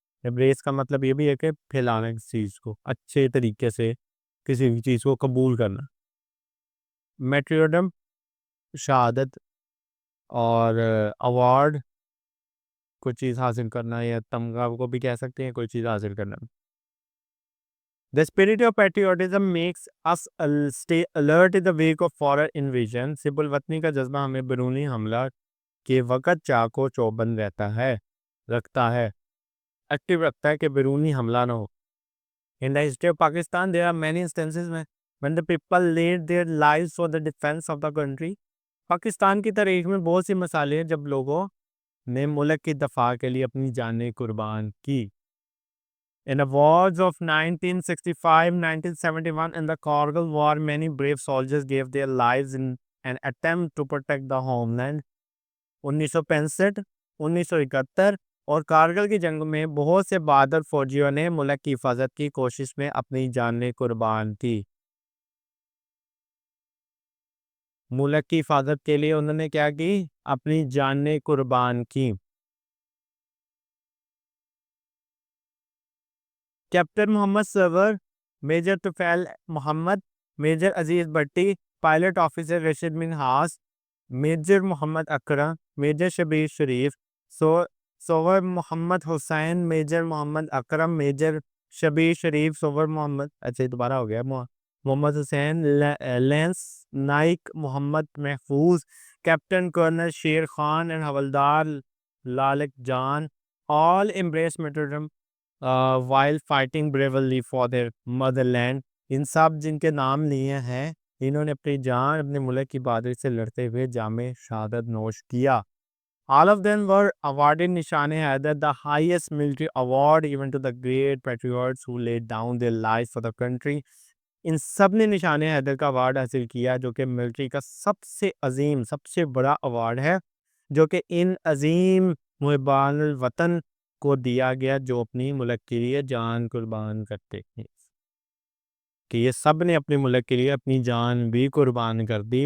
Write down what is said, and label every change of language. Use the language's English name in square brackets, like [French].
[Urdu] Embrace کا مطلب یہ بھی ہے کہ پھیلانا کسی چیز کو، اچھے طریقے سے کسی بھی چیز کو قبول کرنا. میٹریوڈم، شہادت، اور ایوارڈ، کوئی چیز حاصل کرنا، یا تمغہ کو بھی کہہ سکتے ہیں، کوئی چیز حاصل کرنا. [English] The spirit of patriotism makes us stay alert in the wake of foreign invasion. [Urdu] حب الوطنی کا جذبہ ہمیں بیرونی حملہ کے وقت چاقو چوبند رکھتا ہے، ایکٹیو رکھتا ہے کہ بیرونی حملہ نہ ہو. [English] In the history of Pakistan, there are many instances when the people laid their lives for the defense of the country. [Urdu] Pakistan کی تاریخ میں بہت سی مثالیں ہیں جب لوگوں نے ملک کی دفاع کے لیے اپنی جانیں قربان کی. [English] In the wars of 1965-1971 and the Kargil War, many brave soldiers gave their lives in an attempt to protect the homeland. [Urdu] 1965 1971 اور کارگل کی جنگ میں بہت سے بہادر فوجیوں نے ملک کی حفاظت کی کوشش میں اپنی جانیں قربان کی. ملک کی حفاظت کے لیے انہوں نے کیا کی؟ اپنی جانیں قربان کی. کیپٹن محمد سرور، میجر طفیل محمد، میجر عزیز بھٹی، pilot officer Rashid Minhas, major محمد اکرم، میجر شبیر شریف، سوور محمد حسین، میجر محمد اکرم، میجر شبیر شریف، سوور محمد دوبارہ ہو گیا محمد حسین، لینس نائک محمد محفوظ، کیپٹن کرنل شیر خان اور حوالدار لالک جان. [English] all embrace martyrdom while fighting bravely for their motherland. [Urdu] ان سب جن کے نام لیے ہیں انہوں نے اپنی جان اپنے ملک کی بہادری سے لڑتے ہوئے جام شہادت نوش کیا. [English] All of them were awarded Nishan Haider, the highest military award given to the great patriots who laid down their lives for the country. [Urdu] ان سب نے نشان حیدر کا ایوارڈ حاصل کیا جو کہ ملٹری کا سب سے عظیم، سب سے بڑا ایوارڈ ہے، جو کہ ان عظیم محبان الوطن کو دیا گیا جو اپنی ملک کے لیے جان قربان کرتے ہیں. کہ یہ سب نے اپنے ملک کے لیے اپنی جان بھی قربان کر دی.